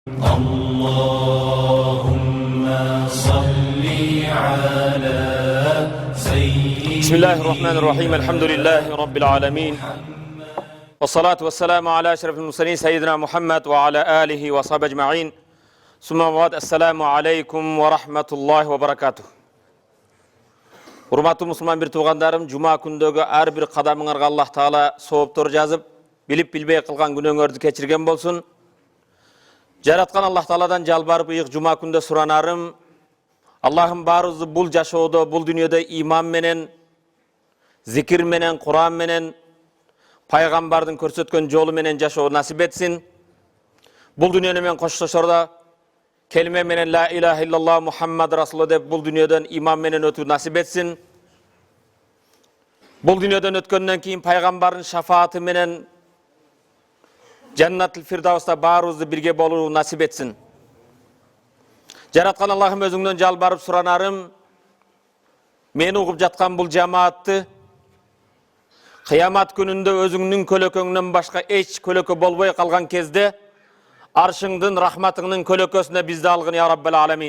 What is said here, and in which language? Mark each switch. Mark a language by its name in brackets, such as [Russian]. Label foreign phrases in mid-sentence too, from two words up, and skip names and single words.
[Arabic] اللهم صل على سيدنا بسم الله الرحمن الرحيم الحمد لله رب العالمين والصلاة والسلام على أشرف المرسلين سيدنا محمد وعلى آله وصحبه أجمعين ثم بعد السلام عليكم ورحمة الله وبركاته. [Kyrgyz] Урматтуу мусулман бир туугандарым, жума күндөгү ар бир кадамыңарга Аллах Таала сооптор жазып, билип билбей кылган күнөөңөрдү кечирген болсун. Жараткан Аллах Тааладан жалбарып ыйык жума күндө суранарым, Аллахым баарыбызды бул жашоодо, бул дүйнөдө иман менен, зикир менен, Куран менен, пайгамбардын көрсөткөн жолу менен жашоо насип этсин. Бул дүйнөнү менен коштошордо келиме менен [Arabic] لا إله إلا الله محمد رسول الله [Kyrgyz] деп бул дүйнөдөн иман менен өтүү насип этсин. Бул дүйнөдөн өткөндөн кийин пайгамбардын шафааты менен Jannatul Firdavs'ta bаарыбызды бирге болуу насип этсин. Жараткан Аллахым өзүңдөн жалбарып суранарым, мени угуп жаткан бул жамаатты кыямат күнүндө өзүңнүн көлөкөңнөн башка эч көлөкө болбой калган кезде аршыңдын рахматыңдын көлөкөсүнө бизди алгын [Arabic] يا رب العالمين.